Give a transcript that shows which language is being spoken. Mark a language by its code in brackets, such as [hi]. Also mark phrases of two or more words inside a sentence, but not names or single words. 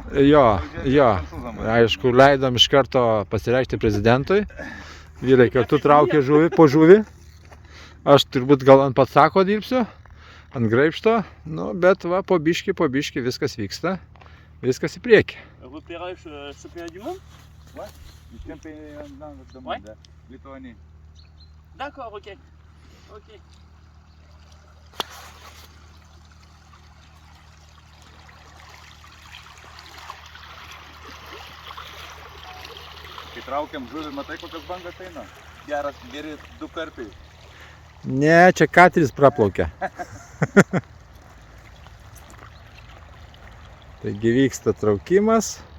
[lt] Jo. Aišku, leidom iš karto pasireikšti prezidentui. Vyrai kartu traukė žuvį po žuvį. Aš turbūt gal ant patsako dirbsiu, ant graibšto. Nu, bet va, po biškį viskas vyksta. Viskas į priekį. [fr] Repérage championnat du monde? Ouais. Du championnat du monde. Lituanie. D'accord, ok. Ok. [lt] Kai traukiam žuvį, matai kokios bangas eina? Geri 2 karpiai. Ne, čia kateris praplaukia. Taigi vyksta traukimas.